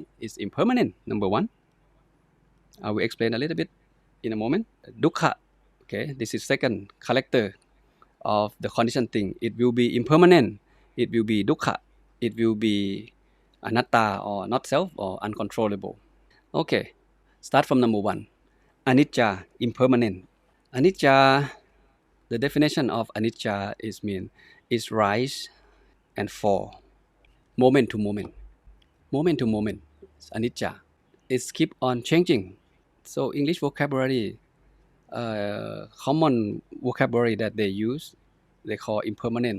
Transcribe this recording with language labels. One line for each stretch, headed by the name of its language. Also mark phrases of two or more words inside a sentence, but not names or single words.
English: It's impermanent, number one. I will explain a little bit in a moment. Dukkha, okay, this is second character of the conditioned thing. It will be impermanent. It will be dukkha. It will be anatta or not self or uncontrollable. Okay, start from number one. Anicca, impermanent. Anicca, the definition of anicca is rise and fall, moment to moment, moment to moment. It's anicca. It's keep on changing. So English vocabulary, common vocabulary that they use, they call impermanent.